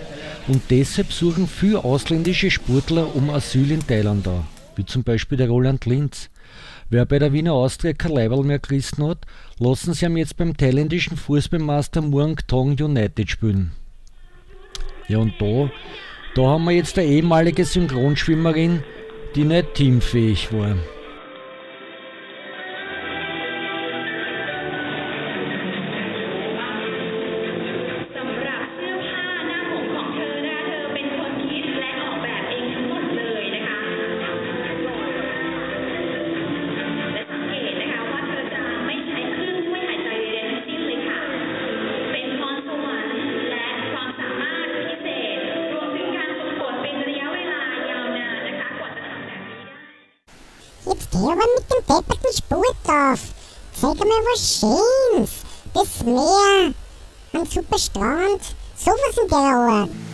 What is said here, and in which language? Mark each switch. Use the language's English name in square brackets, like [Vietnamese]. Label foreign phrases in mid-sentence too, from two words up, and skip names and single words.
[German] Und deshalb suchen viele ausländische Sportler um Asyl in Thailand an, wie zum Beispiel der Roland Linz. Wer bei der Wiener Austria kein Leiberl mehr gerissen hat, lassen sie ihn jetzt beim thailändischen Fußballmeister Muang Thong United spielen. Ja, und da haben wir jetzt eine ehemalige Synchronschwimmerin, die nicht teamfähig war. [Thai] สำหรับเสื้อผ้าหน้าผมของเธอนะคะเธอเป็นคนคิดและออกแบบเองทั้งหมดเลยนะคะและสังเกตนะคะว่าเธอจะไม่ใช้เครื่องช่วยหายใจใดๆทั้งสิ้นเลยค่ะเป็นพรสวรรค์และความสามารถพิเศษรวมถึงการฝึกฝนเป็นระยะเวลายาวนานนะคะกว่าจะทำแบบนี้ได้ [German] Jetzt hör aber mit dem depperten Sport auf. Zeig mir was Schönes. Das Meer. Ein super Strand. Sowas in der Art.